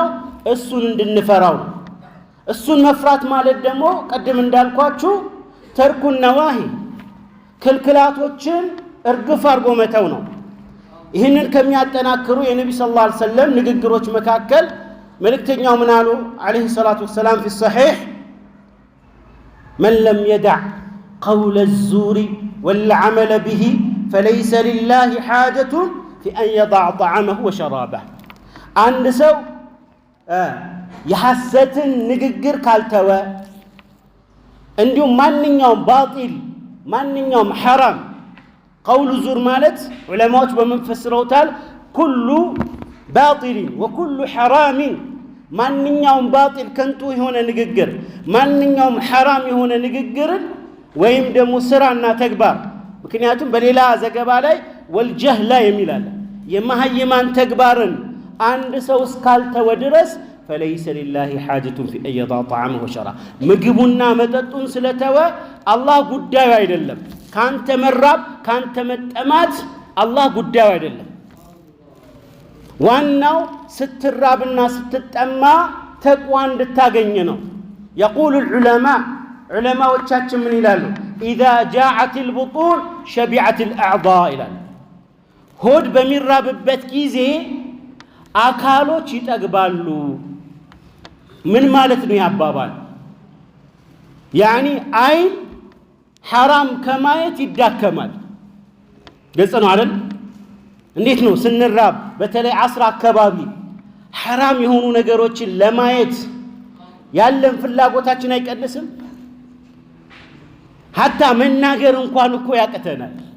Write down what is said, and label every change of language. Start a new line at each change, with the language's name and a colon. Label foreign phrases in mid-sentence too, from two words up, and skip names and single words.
Amharic: እሱን እንድንፈራው ነው። እሱን መፍራት ማለት ደግሞ ቀደም እንዳልኳችሁ
Arabic: ترك النواهي
Amharic: ክልክላቶችን እርግፍ አድርጎ መተው ነው። ይህንን ከሚያጠናክሩ የነቢ
Arabic: صلى الله عليه وسلم
Amharic: ንግግሮች መካከል መልእክተኛው ምን አሉ
Arabic: عليه الصلاة والسلام في الصحيح من لم يدع قول الزور والعمل به فليس لله حاجة في أن يضع طعامه وشرابه عند سو
Amharic: የሐሰትን ንግግር ካልተወ እንዲሁም ማንኛውም ባጢል ማንኛውም ሐራም
Arabic: قول الزور
Amharic: ማለት ዑለማዎች በመንፈስረውታል
Arabic: كل باطل وكل حرام
Amharic: ማንኛውም ባጢል ከንቱ የሆነ ንግግር ማንኛውም ሐራም የሆነ ንግግርን ወይም ደግሞ ስራና ተግባር ምክንያቱም በሌላ ዘገባ ላይ ወልጀህላ የሚላል የማህይማን ተግባርን አንድ ሰው እስካልተወ ድረስ
Arabic: فليس لله حاجة في أن يضع طعامه وشرابه
Amharic: ምግቡና መጠጡን ስለተወ አላህ ጉዳዩ አይደለም ካንተ መራብ ካንተ መጠማት አላህ ጉዳዩ አይደለም ዋናው ስትራብና ስትጠማ ተቅዋ እንድታገኝ ነው
Arabic: يقول العلماء
Amharic: ዑለማዎቻችን ምን ይላሉ
Arabic: إذا جاعت البطون شبعت الأعضاء
Amharic: ይላሉ ሆድ በሚራብበት ጊዜ አካሎች ይጠግባሉ ምን ማለት ነው ያባባል ያኒ አይን حرام ከማየት ይዳከማል ግልጽ ነው አይደል እንዴት ነው ስንራብ በተለይ አስራ አካባቢ حرام የሆኑ ነገሮችን ለማየት ያለን ፍላጎታችን አይቀንስም حتى መናገር እንኳን እኮ ያቀተናል